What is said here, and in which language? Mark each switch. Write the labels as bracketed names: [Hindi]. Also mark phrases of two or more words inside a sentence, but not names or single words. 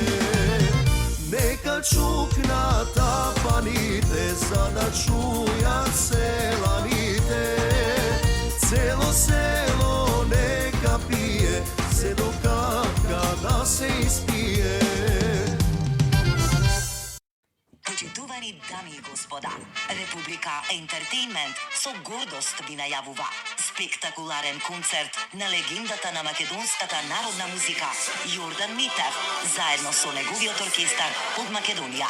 [Macedonian] Нека чукна тапаните, сада чујат селаните. Цело село нека пие, се до капка да се испие. Почитувани дами и господа, Република Ентертеймент со гордост ви најавува спектакуларен концерт на легендата на македонската народна музика Јордан Митев, заедно со неговиот оркестар од Македонија.